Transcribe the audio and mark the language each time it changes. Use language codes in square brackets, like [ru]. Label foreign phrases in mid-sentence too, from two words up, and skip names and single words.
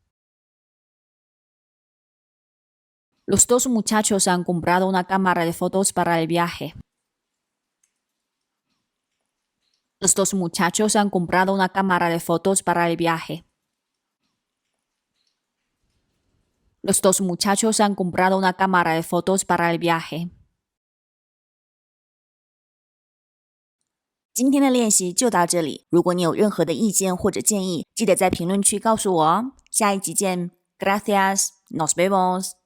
[es] Los dos muchachos han comprado una cámara de fotos para el viaje. Los dos muchachos han comprado una cámara de fotos para el viaje. Los dos muchachos han comprado una cámara de fotos para el viaje. [zh] 今天的练习就到这里。如果你有任何的意见或者建议，记得在评论区告诉我哦。下一集见 ， [es] Gracias，nos vemos。